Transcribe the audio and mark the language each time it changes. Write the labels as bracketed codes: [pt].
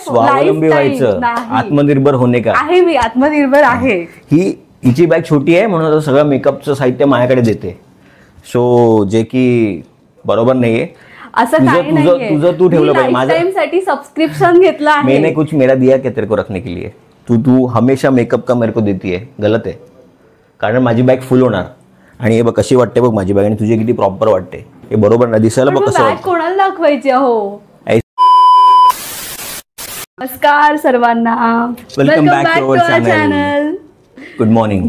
[mr] स्वावलंबी व्हायचं, आत्मनिर्भर होणे का आहे. मी आत्मनिर्भर आहे. हिची बॅग छोटी आहे म्हणून आता सगळं मेकअपचं साहित्य माझ्याकडे देते. सो जे की बरोबर नाहीये. असं काही नाहीये. तुझं तू ठेवलं पाहिजे. माझ्या साठी सबस्क्रिप्शन घेतलं आहे. [hi] मैंने कुछ मेरा दिया क्या तेरे को रखने के लिए? तू हमेशा मेकअप का मेरे को देती है. [mr] गलत आहे, कारण माझी बॅग फुल होणार. आणि हे बघ कशी वाटते बघ माझी बॅग, आणि तुझी किती प्रॉपर वाटते. हे बरोबर नाही दिसायला बघ कसं वाटतं. कोणाला दाखवायची हो? नमस्कार सर्वांना, [en] Welcome back to our channel. Good morning.